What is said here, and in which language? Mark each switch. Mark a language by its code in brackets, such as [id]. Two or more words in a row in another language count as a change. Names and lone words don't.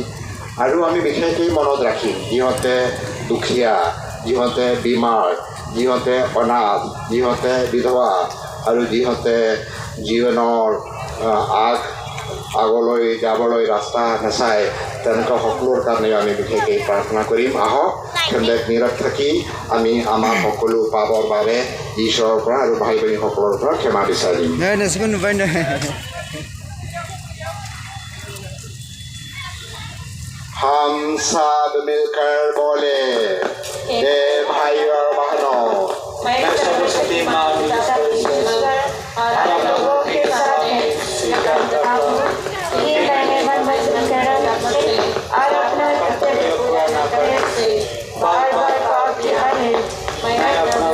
[as] আৰু আমি বিশেষকৈ মনত ৰাখিম যিহঁতে দুখীয়া, যিহঁতে বেমাৰ, যিহঁতে অনাথ, যিহঁতে বিধৱা আৰু যিহঁতে জীৱনৰ আগলৈ যাবলৈ ৰাস্তা নাচায়, তেনেকুৱা সকলোৰ কাৰণে আমি বিশেষকৈ প্ৰাৰ্থনা কৰিম। আহক খেন্দেক নিৰত থাকি আমি আমাৰ সকলো পাবৰ বাবে ঈশ্বৰৰ পৰা আৰু ভাই ভনীসকলৰ পৰা ক্ষমা বিচাৰিম [hi] हम सब मिलकर बोले हे भाई और बहनों मैं सरस्वती माँ और आप लोगों के सामने स्वीकार करता हूँ कि मैंने मन वचन कर्म से और अपना कर्तव्य पूरा न करने से बार बार पाप किया है मैं अपना